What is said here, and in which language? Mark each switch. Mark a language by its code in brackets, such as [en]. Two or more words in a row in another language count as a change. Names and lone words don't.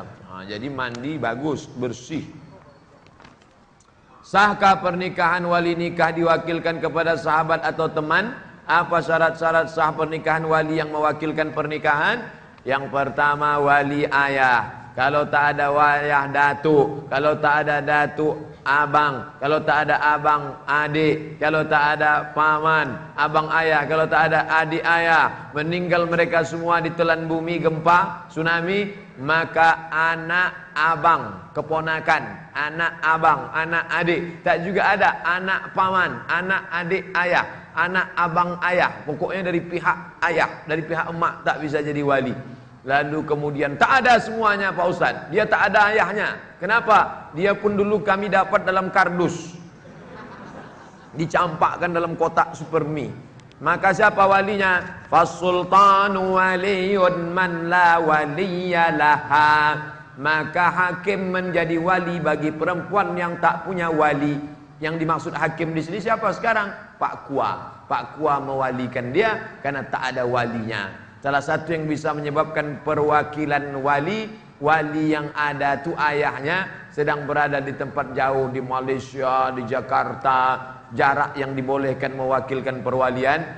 [id] Jadi mandi bagus, bersih. Sahkah pernikahan wali nikah diwakilkan kepada sahabat atau teman? Apa syarat-syarat sah pernikahan wali yang mewakilkan pernikahan? Yang pertama wali ayah. Kalau tak ada wayah datuk. Kalau tak ada datuk abang. Kalau tak ada abang adik. Kalau tak ada paman abang ayah. Kalau tak ada adik ayah, meninggal mereka semua ditelan bumi, gempa, tsunami, maka anak abang, keponakan, anak abang, anak adik. Tak juga ada anak paman, anak adik ayah, anak abang ayah. Pokoknya dari pihak ayah, dari pihak emak tak bisa jadi wali. Lalu kemudian tak ada semuanya Pak Ustadz. Dia tak ada ayahnya. Kenapa? Dia pun dulu kami dapat dalam kardus, dicampakkan dalam kotak supermi. Maka siapa walinya? [ar] فالسلطان ولي من لا ولي لها. [id] Maka hakim menjadi wali bagi perempuan yang tak punya wali. Yang dimaksud hakim di sini siapa sekarang? Pak Kua. Pak Kua mewalikan dia karena tak ada walinya. Salah satu yang bisa menyebabkan perwakilan wali, wali yang ada tu ayahnya sedang berada di tempat jauh, di Malaysia, di Jakarta, jarak yang dibolehkan mewakilkan perwalian.